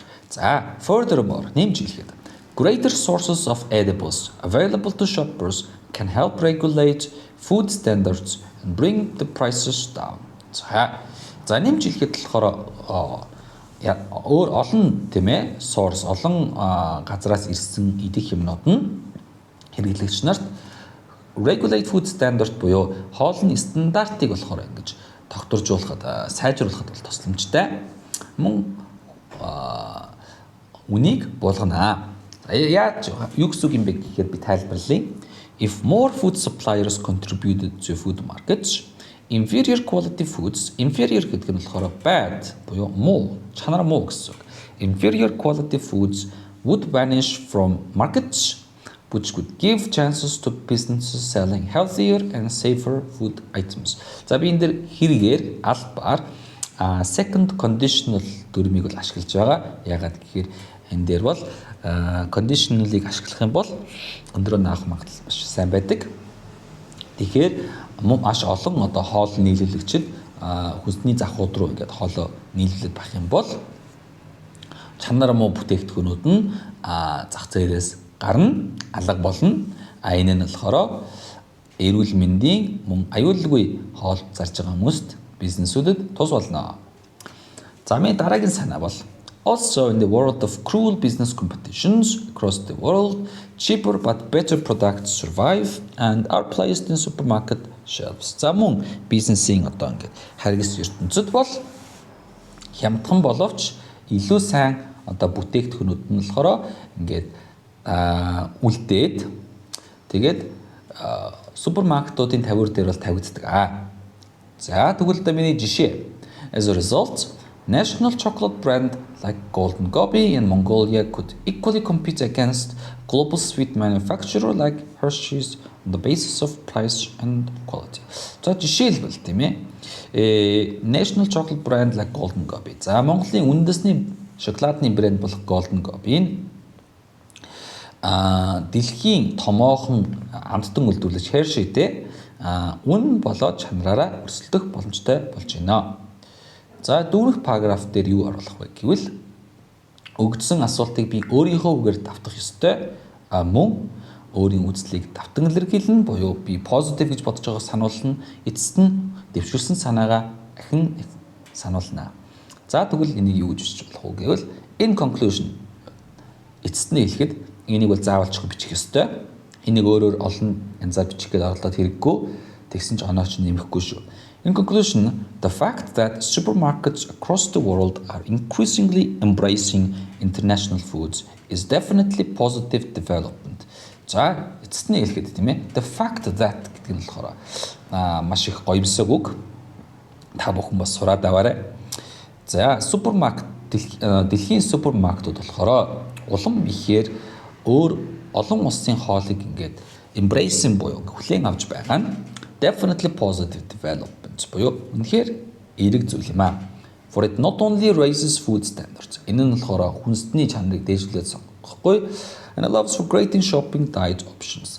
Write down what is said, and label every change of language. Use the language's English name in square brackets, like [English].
[English] За furthermore [Mongolian] нэмж хэлэхэд [English] greater sources of edibles available to shoppers can help regulate food standards and bring the prices down. [Mongolian] За нэмж хэлэхэд болохоор өөр олон тийм ээ source олон газраас ирсэн идэх юмнууд нь хэрэглэгч нарт [English] regulate food standard [Mongolian] буюу хоолны стандартыг болохоор ингэж тогтворжуулахад сайжруулахад бол тусламжтай. Мөн үнийг буулгана. Яаж юу гэсэн үг юм бэ гэхээр би тайлбарлая. [English] If more food suppliers contributed to food markets, inferior quality foods, inferior [Mongolian] гэдэг нь болохоор [English] bad [Mongolian] буюу муу, чанар муу гэсэн үг. [English] Inferior quality foods would vanish from markets, which could give chances to businesses selling healthier and safer food items. [Mongolian] За би энэ дэр хэрэгээр албаар second conditional дүрмийг бол ашиглаж байгаа. Ягаад гэхээр энэ дээр бол conditional-ыг ашиглах юм бол өндрөө наах магадлал маш сайн байдаг. Тэгэхээр маш олон одоо хоол нийлүүлэгчид хүнсний захууд руу ингээд хоолоо нийлүүлээд байх юм бол чанар муу бүтээгдэхүүнүүд нь зах зээлээс гарна, алга болно. Энэ нь болохоор эрүүл мэндийн мөн аюулгүй хоол зарж байгаа хүмүүст бизнесүүдэд тус болно. За миний дараагийн санаа бол [English] also in the world of cruel business competitions across the world, cheaper but better products survive and are placed in supermarket shelves. [Mongolian] За мөн бизнесийн одоо ингээд харгас ертөнцид бол хямдхан боловч илүү сайн одоо бүтээгдэхүүнүүд нь болохоор ингээд үлдээд тэгээд супермаркетуудын тавиур дээр бол тавигддаг. За тэгвэл та миний жишээ. [English] As a result, national chocolate brand like Golden Gobi in Mongolia could equally compete against global sweet manufacturer like Hershey's on the basis of price and quality. [Mongolian] За жишээлбэл тийм ээ. [English] National chocolate brand like Golden Gobi. [Mongolian] За Монголын үндэсний шоколадны брэнд болох Golden Gobi-ийн дэлхийн томоохон амттан үйлдвэрлэгч Hershey-тэй үн болоод чанараараа өрсөлдөх боломжтой болж байна. За дүүрэх параграф дээр юу оруулах вэ гэвэл өгдсөн асуултыг би өөрийнхөө үгээр давтах ёстой. Мөн өөрийн үзлийг давтан илэрхийлнэ буюу би positive гэж бодож байгааг сануулна. Эцэст нь дэвшүүлсэн санаагаа ахин сануулна. За тэгвэл энийг юу гэж бичиж болох вэ гэвэл [English] in conclusion [Mongolian] эцэст нь хэлэхэд энийг бол заавалчгүй бичих ёстой. Энийг өөрөөр олон янзаар бичих гээд орлоод хэрэггүй. Тэгсэн ч онооч нэмэхгүй шүү. [English] In conclusion, the fact that supermarkets across the world are increasingly embracing international foods is definitely positive development. [Mongolian] За, эцэст нь хэлэхэд тийм ээ. [English] The fact that [Mongolian] гэдэг нь болохоор маш их гоёмсог үг. Та бүхэн бас сураад аваарай. За, супермаркет дэлхийн супермаркетууд болохоор улам ихээр өөр олон улсын хоолыг ингээд embrace буюу хүлээн авч байгаа нь [English] definitely positive development [Mongolian] буюу үнэхээр эерэг зүйл юм аа. [English] For it not only raises food standards. [Mongolian] Энэ нь болохоор хүнсний чанарыг дээшлүүлээд сонгохгүй [English] and allows for greater shopping diet options.